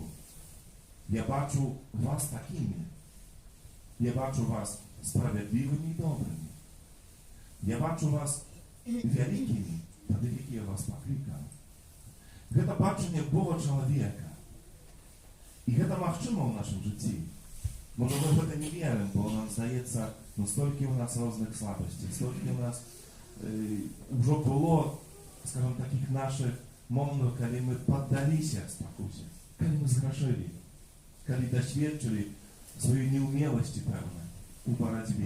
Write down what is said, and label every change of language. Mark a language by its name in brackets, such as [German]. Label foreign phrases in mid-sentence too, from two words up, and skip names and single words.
[Ukrainian] Я бачу вас такими. Я бачу вас справедливими і добрими. Я бачу вас великими, тоді, які я вас покликав. Це бачення Бога чоловіка. [Belarusian] І гэта магчыма ў нашым жыцці. Можа, мы в гэта не верым, бо нам здаецца, ну столькі ў нас розных слабасцей, столькі ў нас ўжо было, скажем, такіх наших моментаў, калі мы паддаліся спакусе, калі мы зграшылі, калі дасведчылі сваёй неўмеласці, пэўна, у барацьбе.